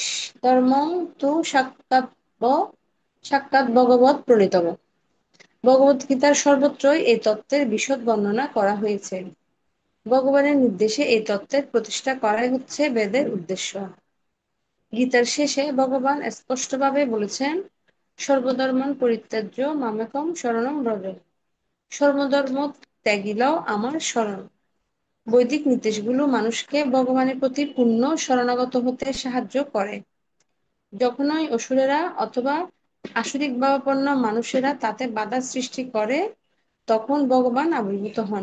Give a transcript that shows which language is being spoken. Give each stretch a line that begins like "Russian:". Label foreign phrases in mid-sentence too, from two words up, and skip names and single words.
Sanskrit: ধর্মং তু সাক্ষাৎ ভগবৎ প্রণীতম।
Bangla: ভগবদ গীতার সর্বত্রই এই তত্ত্বের বিশদ বর্ণনা করা হয়েছে। ভগবানের নির্দেশে এই তত্ত্বের প্রতিষ্ঠা করাই হচ্ছে বেদের উদ্দেশ্য। গীতার শেষে ভগবান স্পষ্টভাবে বলেছেন,
Sanskrit: সর্বধর্মান পরিত্যাজ্য মামেকং শরণং ব্রজ।
Bangla: সর্বধর্ম ত্যাগিলাও আমার শরণ। বৈদিক নির্দেশগুলো মানুষকে ভগবানের প্রতি পূর্ণ শরণাগত হতে সাহায্য করে। যখনই অসুরেরা অথবা আসুরিক ভাবাপন্ন মানুষেরা তাতে বাধা সৃষ্টি করে, তখন ভগবান আবির্ভূত হন।